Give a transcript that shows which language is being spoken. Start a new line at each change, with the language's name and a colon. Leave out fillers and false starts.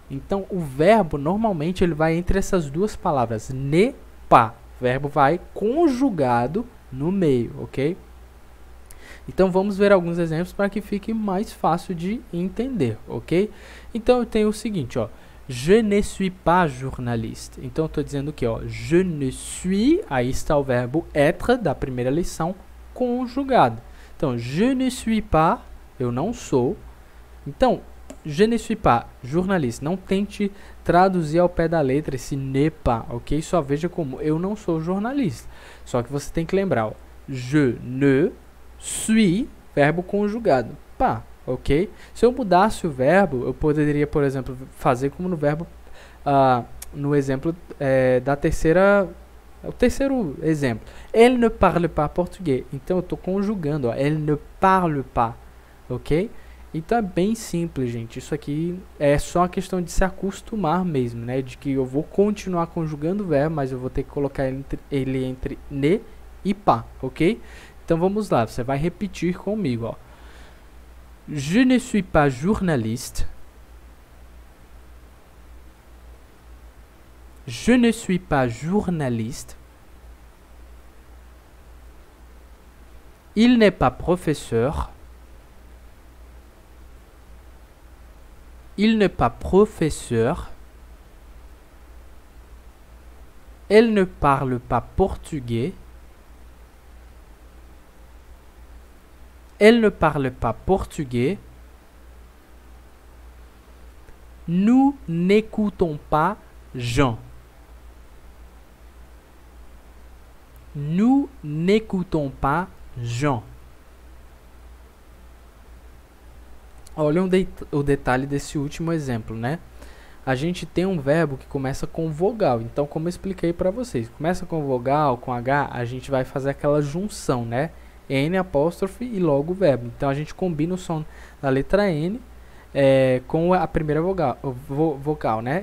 Portuguese: Então o verbo normalmente ele vai entre essas duas palavras, ne, pa. O verbo vai conjugado no meio, ok? Então vamos ver alguns exemplos para que fique mais fácil de entender, ok? Então eu tenho o seguinte, ó.
French: Je ne suis pas journaliste.
Portuguese: Então eu estou dizendo que, ó,
French: je ne suis,
Portuguese: aí está o verbo être da primeira lição, conjugado. Então,
French: je ne suis pas,
Portuguese: eu não sou. Então,
French: je ne suis pas journaliste.
Portuguese: Não tente traduzir ao pé da letra esse ne pas, ok? Só veja como eu não sou jornalista. Só que você tem que lembrar, ó,
French: je ne suis,
Portuguese: verbo conjugado, pas, ok? Se eu mudasse o verbo, eu poderia, por exemplo, fazer como no verbo, no exemplo da terceira, o terceiro exemplo.
French: Elle ne parle pas português.
Portuguese: Então eu estou conjugando, ó,
French: elle ne parle pas,
Portuguese: ok? Então é bem simples, gente. Isso aqui é só uma questão de se acostumar mesmo, né? De que eu vou continuar conjugando o verbo, mas eu vou ter que colocar ele entre ne e pas, ok? Então vamos lá, você vai repetir comigo, ó.
French: Je ne suis pas journaliste. Je ne suis pas journaliste. Il n'est pas professeur. Il n'est pas professeur. Elle ne parle pas portugais. Elle ne parle pas portugais. Nous n'écoutons pas Jean. Nous n'écoutons pas Jean.
Portuguese: Olha o detalhe desse último exemplo, né? A gente tem um verbo que começa com vogal. Então, como eu expliquei para vocês, começa com vogal, com H, a gente vai fazer aquela junção, né? N apóstrofe e logo o verbo. Então a gente combina o som da letra N com a primeira vogal, né?